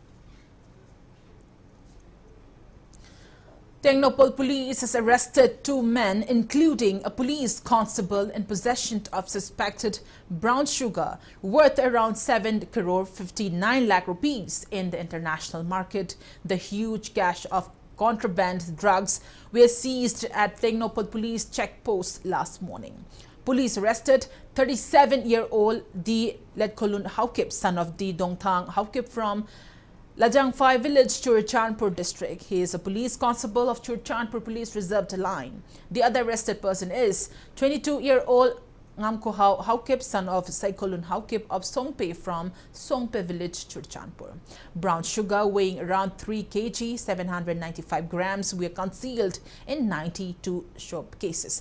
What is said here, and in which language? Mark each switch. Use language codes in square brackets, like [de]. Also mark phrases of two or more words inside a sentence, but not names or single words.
[en] Tengnoupal police has arrested 2 men, including a police constable in possession of suspected brown sugar worth around 7 crore 59 lakh rupees in the international market. The huge cache of contraband drugs were seized at Tengnoupal police checkpost last morning. Police arrested 37-year-old D. Ledkolun Haukip, son of D. Dongthang Haukip from Lajangphai village, Churachandpur district. He is a police constable of Churachandpur Police Reserved Line. The other arrested person is 22-year-old Ngamko Haukip, son of Saikolun Haukip of Songpe from Songpe village, Churachandpur. Brown sugar weighing around 3 kg, 795 grams were concealed in 92 showcases.